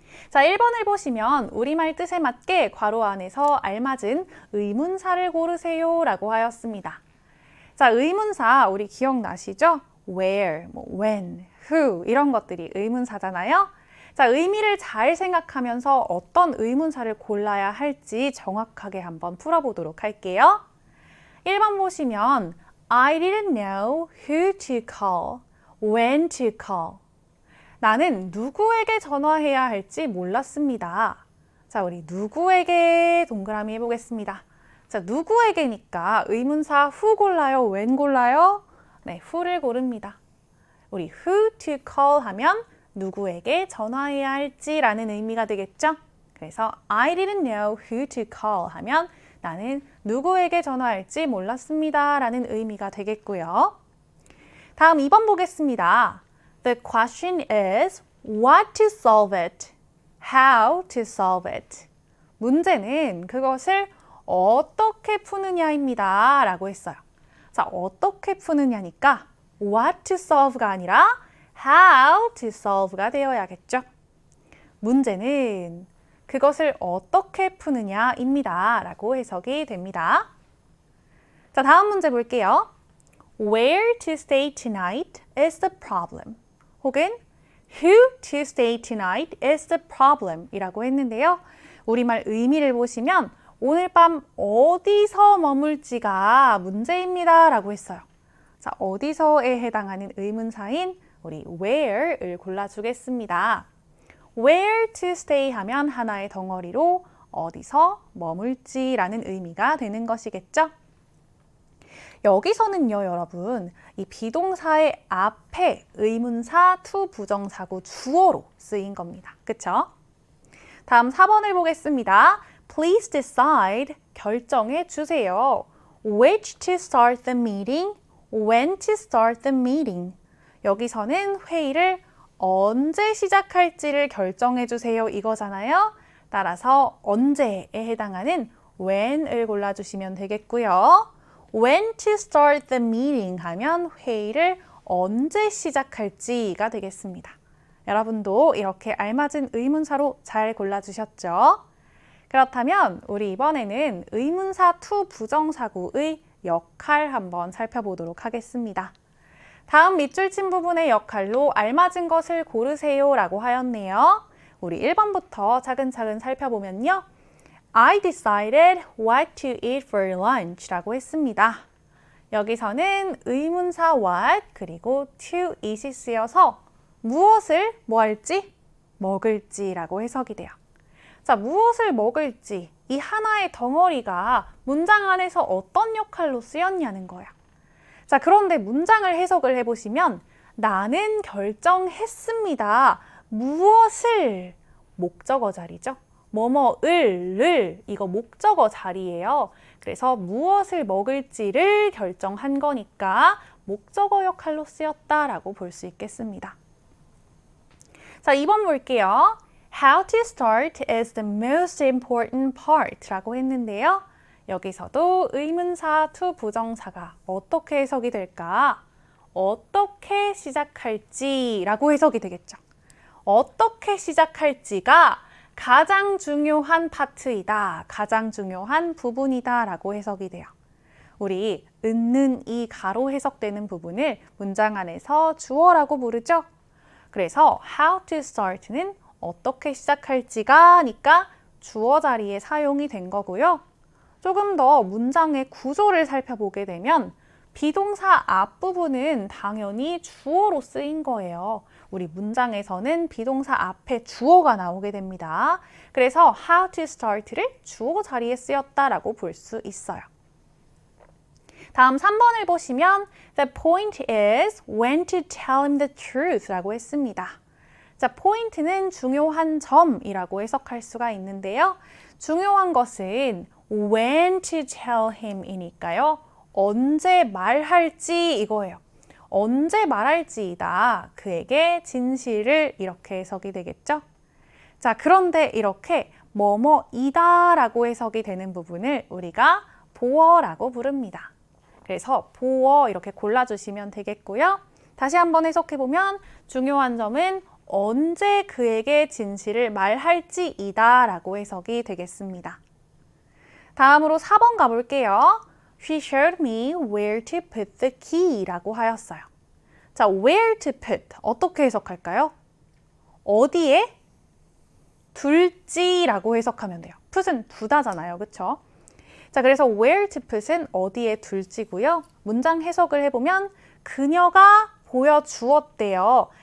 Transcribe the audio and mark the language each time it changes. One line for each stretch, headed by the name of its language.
Korean: 자, 1번을 보시면 우리말 뜻에 맞게 괄호 안에서 알맞은 의문사를 고르세요 라고 하였습니다. 자, 의문사 우리 기억나시죠? where, when, who 이런 것들이 의문사잖아요. 자, 의미를 잘 생각하면서 어떤 의문사를 골라야 할지 정확하게 한번 풀어보도록 할게요.
English: 1번 보시면 I didn't know who to call, when to call.
Korean: 나는 누구에게 전화해야 할지 몰랐습니다. 자, 우리 누구에게 동그라미 해보겠습니다. 자, 누구에게니까 의문사 who 골라요? when 골라요? 네, who를 고릅니다. 우리
English: who to call
Korean: 하면 누구에게 전화해야 할지라는 의미가 되겠죠? 그래서
English: I didn't know who to call
Korean: 하면 나는 누구에게 전화할지 몰랐습니다 라는 의미가 되겠고요. 다음 2번 보겠습니다.
English: The question is what to solve it, how to solve it.
Korean: 문제는 그것을 어떻게 푸느냐입니다 라고 했어요. 자, 어떻게 푸느냐니까
English: what to solve
Korean: 가 아니라
English: how to solve
Korean: 가 되어야겠죠. 문제는 그것을 어떻게 푸느냐입니다 라고 해석이 됩니다. 자, 다음 문제 볼게요.
English: Where to stay tonight is the problem. 혹은 Who to stay tonight is the problem
Korean: 이라고 했는데요. 우리말 의미를 보시면 오늘 밤 어디서 머물지가 문제입니다 라고 했어요. 자, 어디서에 해당하는 의문사인 우리 where를 골라주겠습니다.
English: Where to stay
Korean: 하면 하나의 덩어리로 어디서 머물지라는 의미가 되는 것이겠죠? 여기서는요, 여러분, 이 비동사의 앞에 의문사 to 부정사구 주어로 쓰인 겁니다. 그쵸? 다음 4번을 보겠습니다.
English: Please decide,
Korean: 결정해 주세요.
English: Which to start the meeting, when to start the meeting.
Korean: 여기서는 회의를 언제 시작할지를 결정해 주세요 이거잖아요. 따라서 언제에 해당하는 when을 골라주시면 되겠고요.
English: When to start the meeting
Korean: 하면 회의를 언제 시작할지가 되겠습니다. 여러분도 이렇게 알맞은 의문사로 잘 골라주셨죠? 그렇다면 우리 이번에는 의문사 to 부정사구의 역할 한번 살펴보도록 하겠습니다. 다음 밑줄 친 부분의 역할로 알맞은 것을 고르세요 라고 하였네요. 우리 1번부터 차근차근 살펴보면요.
English: I decided what to eat for lunch
Korean: 라고 했습니다. 여기서는 의문사 what 그리고
English: to eat
Korean: 이 쓰여서 무엇을 뭐 할지? 먹을지 라고 해석이 돼요. 자, 무엇을 먹을지 이 하나의 덩어리가 문장 안에서 어떤 역할로 쓰였냐는 거야. 자, 그런데 문장을 해석을 해보시면 나는 결정했습니다. 무엇을? 목적어 자리죠. 뭐뭐을 이거 목적어 자리예요. 그래서 무엇을 먹을지를 결정한 거니까 목적어 역할로 쓰였다라고 볼 수 있겠습니다. 자, 2번 볼게요.
English: How to start is the most important part
Korean: 라고 했는데요. 여기서도 의문사 to 부정사가 어떻게 해석이 될까? 어떻게 시작할지 라고 해석이 되겠죠. 어떻게 시작할지가 가장 중요한 파트이다. 가장 중요한 부분이다 라고 해석이 돼요. 우리 은는 이 가로 해석되는 부분을 문장 안에서 주어라고 부르죠. 그래서
English: how to start
Korean: 는 어떻게 시작할지가 니까 주어 자리에 사용이 된 거고요. 조금 더 문장의 구조를 살펴보게 되면 비동사 앞부분은 당연히 주어로 쓰인 거예요. 우리 문장에서는 비동사 앞에 주어가 나오게 됩니다. 그래서
English: how to start
Korean: 를 주어 자리에 쓰였다라고 볼 수 있어요. 다음 3번을 보시면
English: The point is when to tell him the truth
Korean: 라고 했습니다. 자, 포인트는 중요한 점이라고 해석할 수가 있는데요. 중요한 것은
English: when to tell him
Korean: 이니까요. 언제 말할지 이거예요. 언제 말할지이다. 그에게 진실을 이렇게 해석이 되겠죠. 자, 그런데 이렇게 뭐뭐이다 라고 해석이 되는 부분을 우리가 보어라고 부릅니다. 그래서 보어 이렇게 골라주시면 되겠고요. 다시 한번 해석해보면 중요한 점은 언제 그에게 진실을 말할지이다 라고 해석이 되겠습니다. 다음으로 4번 가볼게요.
English: She showed me where to put the key
Korean: 라고 하였어요. 자,
English: where to put
Korean: 어떻게 해석할까요? 어디에 둘지라고 해석하면 돼요. put은 두다잖아요. 그쵸? 자, 그래서
English: where to put
Korean: 은 어디에 둘지고요. 문장 해석을 해보면 그녀가 보여주었대요.